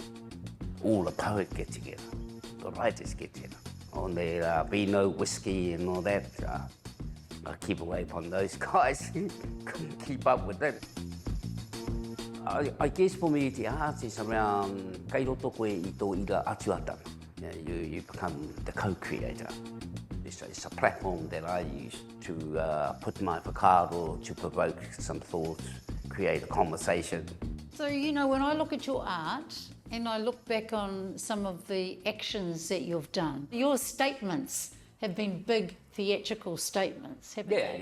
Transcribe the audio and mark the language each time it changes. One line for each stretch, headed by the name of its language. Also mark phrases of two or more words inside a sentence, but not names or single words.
English: All the poets get together, the writers get together. On their vino, whiskey and all that. I keep away from those guys. Couldn't keep up with them. I guess for me the art is around
Māori: kai roto koe I tō ira atuatanga.
English: You become the co-creator. It's a platform that I use to put my whakaaro, to provoke some thoughts, create a conversation. So, when I look at your art and I look back on some of the actions that you've done, your statements have been big theatrical statements, haven't they?